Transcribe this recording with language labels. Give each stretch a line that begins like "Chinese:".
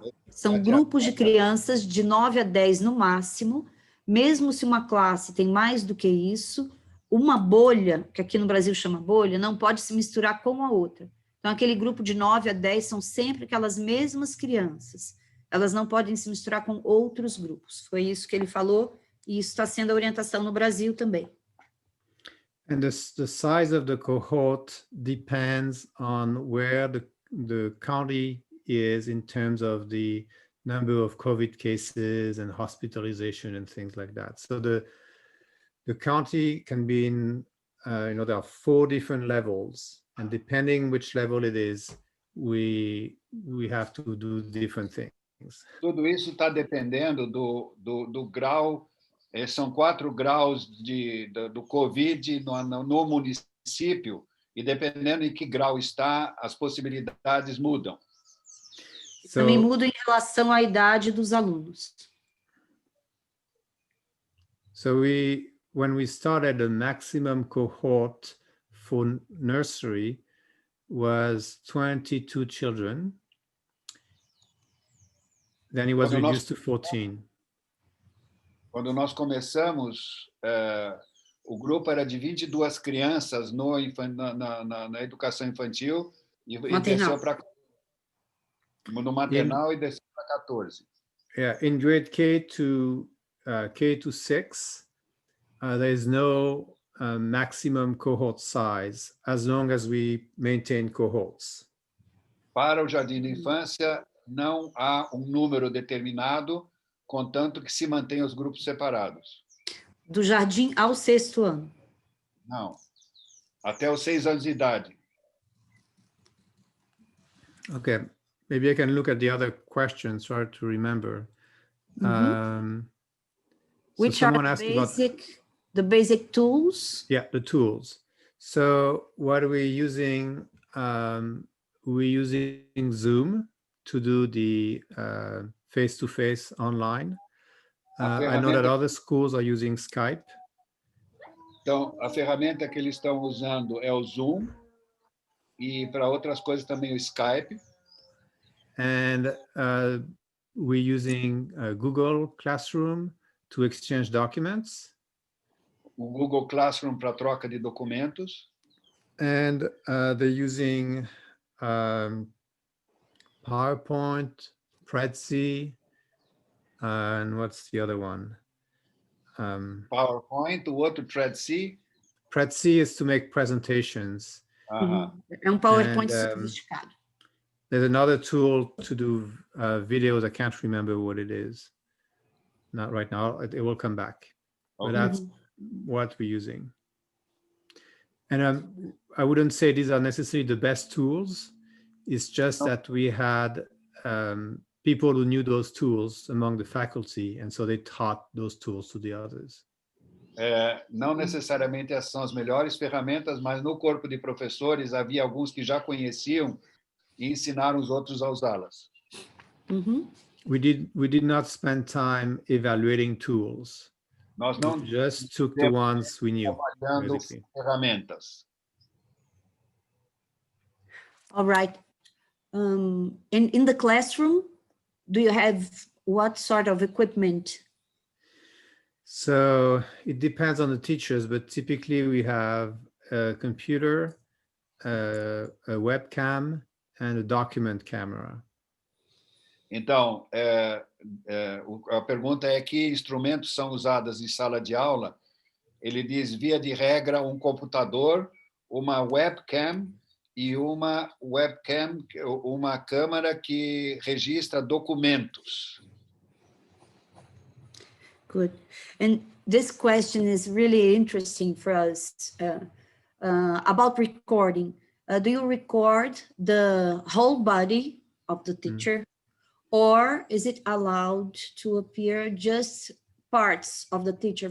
Portuguese: São grupos de crianças de 9 a 10 no máximo, mesmo se uma classe tem mais do que isso, uma bolha, que aqui no Brasil chama bolha, não pode se misturar com a outra. Então, aquele grupo de 9 a 10 são sempre aquelas mesmas crianças. Elas não podem se misturar com outros grupos. Foi isso que ele falou, e isso está sendo a orientação no Brasil também.
English: And the size of the cohort depends on where the county is in terms of the number of COVID cases and hospitalization and things like that. So the county can be in, there are 4 different levels, and depending which level it is, we have to do different things.
Portuguese: Tudo isso está dependendo do grau, são 4 graus do Covid no município, e dependendo em que grau está, as possibilidades mudam. Também muda em relação à idade dos alunos.
English: So when we started, the maximum cohort for nursery was 22 children. Then it was reduced to 14.
Portuguese: Quando nós começamos, o grupo era de 22 crianças na educação infantil e desceu para no maternal e desceu para 14.
English: Yeah, in grade K to 6, there is no maximum cohort size as long as we maintain cohorts.
Portuguese: Para o jardim de infância, não há um número determinado, contanto que se mantenha os grupos separados. Do jardim ao 6º ano? Não. Até os 6 anos de idade.
English: Okay. Maybe I can look at the other questions, try to remember. Which are the basic tools? Yeah, the tools. So what are we using? We're using Zoom to do the face-to-face online. I know that other schools are using Skype.
Portuguese: Então, a ferramenta que eles estão usando é o Zoom, e para outras coisas também o Skype.
English: And we're using Google Classroom to exchange documents.
Portuguese: O Google Classroom para troca de documentos.
English: And they're using PowerPoint, Prezi, and what's the other one?
Portuguese: PowerPoint, o outro Prezi.
English: Prezi is to make presentations.
Portuguese: É um PowerPoint sofisticado.
English: There's another tool to do videos. I can't remember what it is. Not right now. It will come back. Okay. But that's what we're using. And I wouldn't say these are necessarily the best tools. It's just that we had people who knew those tools among the faculty, and so they taught those tools to the others.
Portuguese: Não necessariamente essas são as melhores ferramentas, mas no corpo de professores havia alguns que já conheciam e ensinaram os outros a usá-las.
English: We did not spend time evaluating tools.
Portuguese: Nós não
English: We just took the ones we knew,
Portuguese: trabalhando
English: basically.
Portuguese: ferramentas.
English: All right. In the classroom, do you have what sort of equipment? So it depends on the teachers, but typically we have a computer, a webcam, and a document camera.
Portuguese: Então, a pergunta é que instrumentos são usados em sala de aula. Ele diz, via de regra, um computador, uma webcam e uma câmera que registra documentos.
English: Good. And this question is really interesting for us about recording. Do you record the whole body of the teacher, or is it allowed to appear just parts of the teacher?